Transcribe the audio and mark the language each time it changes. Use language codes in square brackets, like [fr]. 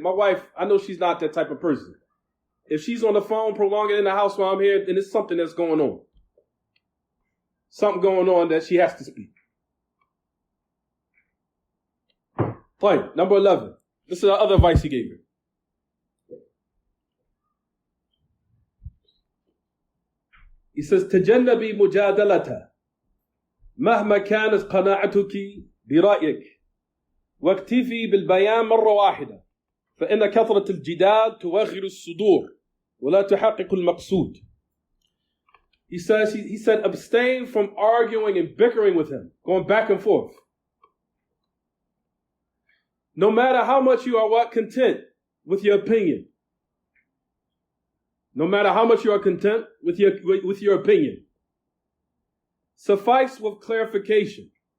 [en] My wife, I know she's not that type of person. If she's on the phone prolonging in the house while I'm here, then it's something that's going on. Something going on that she has to speak. Point number 11. This is the other advice he gave her. He says, [ar] تجنبي مجادلتها مهما كانت قناعتك برأيك واكتفي بالبيان مرة واحدة فإن كثرة الجدال توغر الصدور ولا تحقق المقصود. [en] He said, abstain from arguing and bickering with him, going back and forth. No matter how much you are content with your opinion. No matter how much you are content with your opinion. Suffice with clarification.